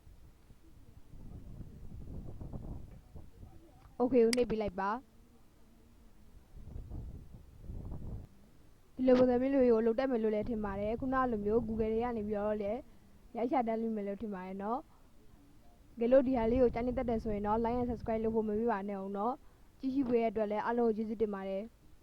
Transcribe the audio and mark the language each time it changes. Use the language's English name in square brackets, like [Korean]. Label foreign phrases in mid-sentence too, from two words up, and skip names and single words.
[Burmese] okay ကိုနှိပ်ပေးလိုက်ပါဒီလိုပုံစံမျိုးကိုလုပ်တတ်မယ်လို့လည်းထင်ပါတယ်ခုနလိုမျိုး Google တွေကနေပြီးတော့လည်းရိုက်ချတတ်လိမ့်မယ်လို့ထင်ပါတယ်နော်ကြလို့ဒီဟာလေးကိုကြိုက်နေတတ်တယ်ဆိုရင်တော့ [English] like and subscribe [Burmese] လုပ်ဖို့မမေ့ပါနဲ့အောင်နော်ကြည့်ရှုပေးတဲ့အတွက်လည်းအားလုံးကိုကျေးဇူးတင်ပါတယ်